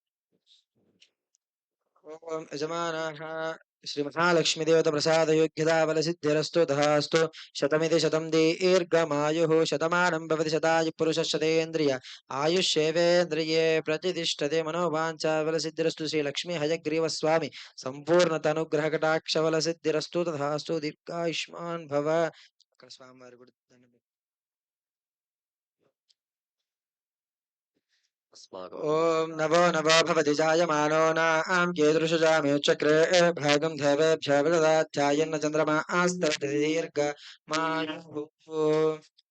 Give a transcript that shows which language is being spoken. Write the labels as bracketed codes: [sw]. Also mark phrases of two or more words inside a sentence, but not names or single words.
[sa] ओम यजमानः श्री महालक्ष्मी देवता प्रसाद योग्यता बल सिद्धिरस्तु तथास्तु शतमिति शतं दीर्घमायुः शतमानं भवति शतायु पुरुषः शतेन्द्रिय आयुष्येवेन्द्रिये प्रतिष्ठते मनोवाञ्छा बल सिद्धिरस्तु श्री लक्ष्मी हयग्रीव स्वामी संपूर्ण तनुग्रह कटाक्ष बल सिद्धिरस्तु तथास्तु दीर्घायुष्मान् भव [te] స్వామి వారి కూడా దండం పెట్టు. [sa] ॐ नभो नभो भवति जायमानो नाम कीदृशजामेचक्रे भागं देवेभ्यः विददाध्यायन्न चन्द्रमा आस्तरति दीर्घमायुः